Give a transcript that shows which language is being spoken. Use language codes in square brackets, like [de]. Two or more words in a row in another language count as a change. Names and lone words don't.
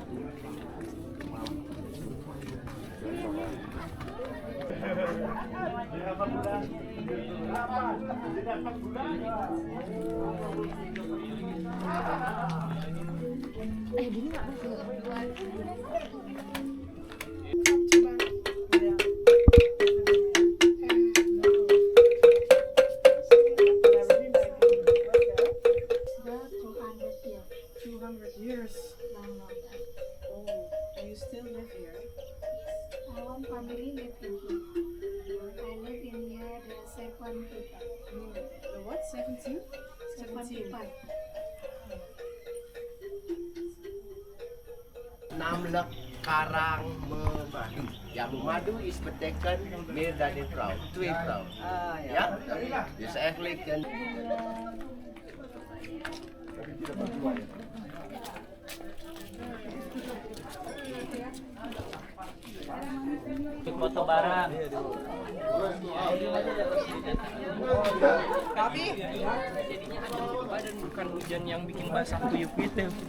[id] Gini nggak masuk? [en] Years. Oh, and you still live here? Our family live in here. I live in here the 7 people. The what? 17? 7 people. [id] Namlek Karang Memadu. Yang Memadu [nl] is betekent meer dan een vrouw. 2 vrouwen. Ja? Dus eigenlijk een... [id] Untuk foto bareng. Tapi Jadinya ada badan bukan hujan yang bikin basah kuyup gitu.